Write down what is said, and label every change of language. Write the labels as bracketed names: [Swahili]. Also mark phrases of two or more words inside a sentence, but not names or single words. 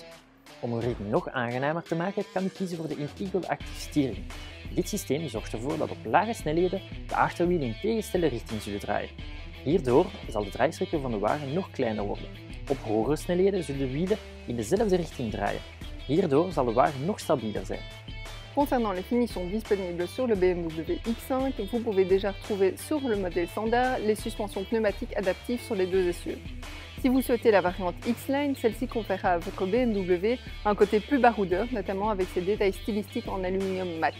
[Dutch] Om uw ritme nog aangenamer te maken, kan u kiezen voor de Integral Active Steering. Dit systeem zorgt ervoor dat op lage snelheden de achterwielen in tegenstelde richting zullen draaien. Hierdoor zal de draaistrekker van de wagen nog kleiner worden. Op hogere snelheden zullen de wielen in dezelfde richting draaien. Hierdoor zal de wagen nog stabieler zijn. [French] Concernant les finitions disponibles sur le BMW X5, vous pouvez déjà retrouver sur le modèle standard les suspensions pneumatiques adaptives sur les deux essieux. Si vous souhaitez la variante X-Line, celle-ci conférera à votre BMW un côté plus baroudeur, notamment avec ses détails stylistiques en aluminium mat.